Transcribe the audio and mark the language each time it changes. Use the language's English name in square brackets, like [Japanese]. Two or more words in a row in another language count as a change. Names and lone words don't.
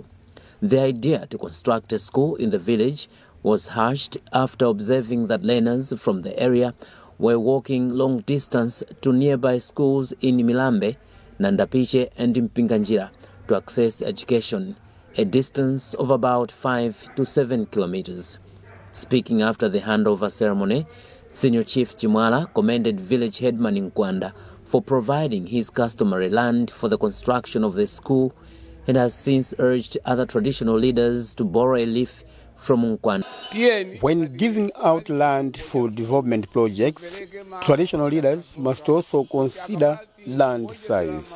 [English] The idea to construct a school in the village was hatched after observing that learners from the area were walking long distance to nearby schools in Milambe, Nandapiche and Mpinganjira to access education, a distance of about 5 to 7 kilometers. Speaking after the handover ceremony, Senior Chief Chimwala commended village headman Nkwanda for providing his customary land for the construction of the school and has since urged other traditional leaders to borrow a leaf from Nkwanda. When giving out land for development projects, traditional leaders must also consider land size.